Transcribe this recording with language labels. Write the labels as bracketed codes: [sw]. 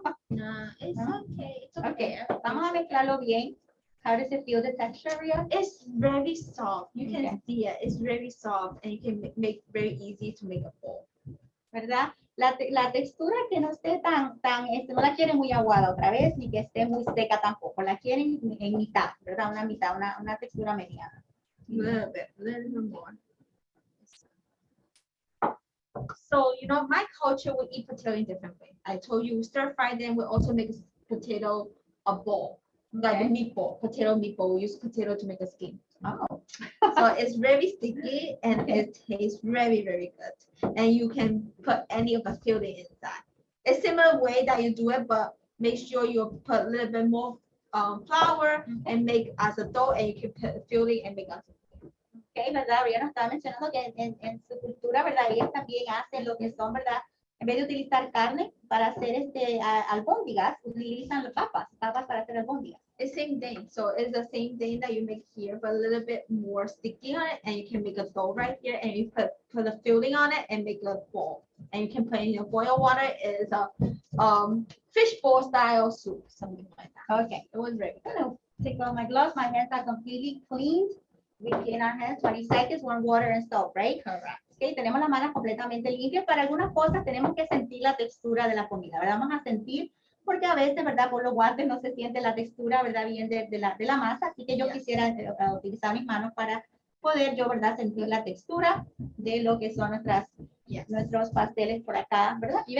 [en] No, it's okay. It's okay. [es] Vamos a mezclarlo bien. [en] How does it feel, the texture, Ria? It's very soft. You can see it. It's very soft, and you can make very easy to make a bowl. [es] ¿Verdad? La textura que no esté tan, no la quieren muy aguada otra vez, ni que esté muy seca tampoco. La quieren en mitad, ¿verdad? Una mitad, una textura mediana. [en] A little bit more. So, my culture, we eat potato in different ways. I told you, stir fry them. We also make potato a bowl, like a meatball, potato meatball. We use potato to make a skin. Oh. So it's very sticky, and it tastes very, very good. And you can put any of the filling inside. It's similar way that you do it, but make sure you put a little bit more flour and make as a dough, and you can put filling and make as a [es] Okay, ¿verdad? Ria nos estaba mencionando que en su cultura, ¿verdad? Ellos también hacen lo que son, ¿verdad? En vez de utilizar carne para hacer albóndigas, utilizan papas para hacer albóndigas. [en] It's same thing. So it's the same thing that you make here, but a little bit more sticky on it, and you can make a dough right here, and you put the filling on it and make a bowl. And you can put in your boiled water. It's a fish bowl style soup, something like that. Okay. It was very good. I'm gonna take off my gloves. My hands are completely cleaned. We clean our hands 20 seconds, warm water and soap, right? Correct. [es] Okay, tenemos las manos completamente limpias. Para algunas cosas tenemos que sentir la textura de la comida, ¿verdad? Vamos a sentir, porque a veces, ¿verdad? Por los guantes no se siente la textura, ¿verdad? Bien de la masa. Así que yo quisiera utilizar mis manos para poder yo, ¿verdad? Sentir la textura de lo que son nuestros pasteles por acá, ¿verdad?